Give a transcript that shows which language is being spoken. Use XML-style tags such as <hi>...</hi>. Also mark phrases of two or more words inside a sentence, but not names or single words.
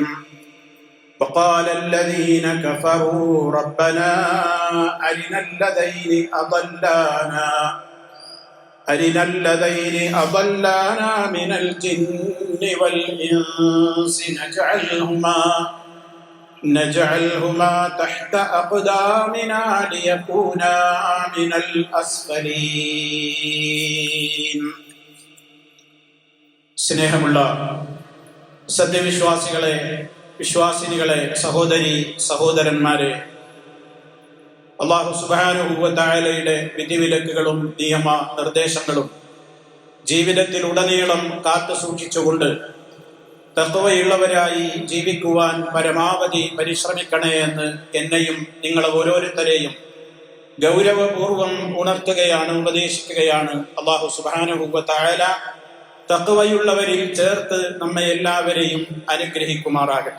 <ar>وقال الذين كفروا ربنا أرنا الذين أضلانا من الجن والإنس نجعلهما تحت أقدامنا ليكونا من الأسفلين.</ar> <ml>സ്നേഹമുള്ള സത്യവിശ്വാസികളെ, വിശ്വാസിനികളെ, സഹോദരി സഹോദരന്മാരെ,</ml> <ar>الله سبحانه وتعالى</ar> <ml>വിധിവിലക്കുകളും നിയമ നിർദ്ദേശങ്ങളും ജീവിതത്തിൽ ഉടനീളം കാത്തു സൂക്ഷിച്ചുകൊണ്ട് തഖ്വയുള്ളവരായി ജീവിക്കുവാൻ പരമാവധി പരിശ്രമിക്കണേ എന്ന് എന്നെയും നിങ്ങളെ ഓരോരുത്തരെയും ഗൗരവപൂർവം ഉണർത്തുകയാണ്, ഉപദേശിക്കുകയാണ്</ml> <ar>الله سبحانه وتعالى</ar> <ml>തഖ്വയുള്ളവരിൽ ചേർത്ത് നമ്മെ എല്ലാവരെയും അനുഗ്രഹിക്കുമാറാകട്ടെ.</ml>